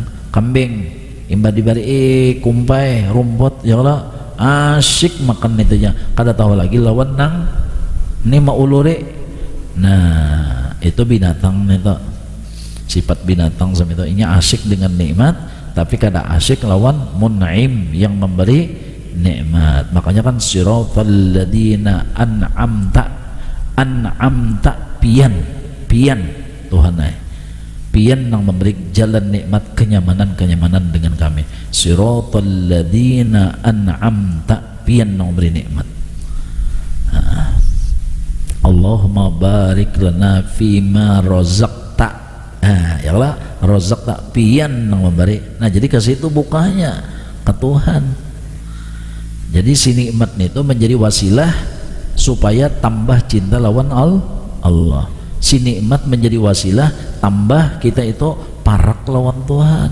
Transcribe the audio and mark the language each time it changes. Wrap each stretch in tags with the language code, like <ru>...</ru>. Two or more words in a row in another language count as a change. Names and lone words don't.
<bjn>Kambing imbah diberi kumpai rumput</bjn> <ar>يا الله</ar> <bjn>asyik makan itu aja kada tahu lagi lawan nang ni maulure. Nah itu binatang itu sifat binatang sama itu ini asyik dengan nikmat tapi kada asyik lawan mun'im yang memberi nikmat. Makanya kan</bjn> <ar>صراط الذين أنعمت</ar> <bjn>pian Tuhan pian yang memberi jalan nikmat kenyamanan dengan kami.</bjn> <ar>صراط الذين أنعمت</ar> <bjn>pian yang memberi nikmat.</bjn> <ar>اللهم بارك لنا فيما رزقت. يا الله رزقت</ar> <bjn>pian yang memberi. Nah jadi ke situ bukanya ke Tuhan. Jadi si nikmat itu menjadi wasilah supaya tambah cinta lawan Allah. Si nikmat menjadi wasilah tambah kita itu parak lawan Tuhan.</bjn>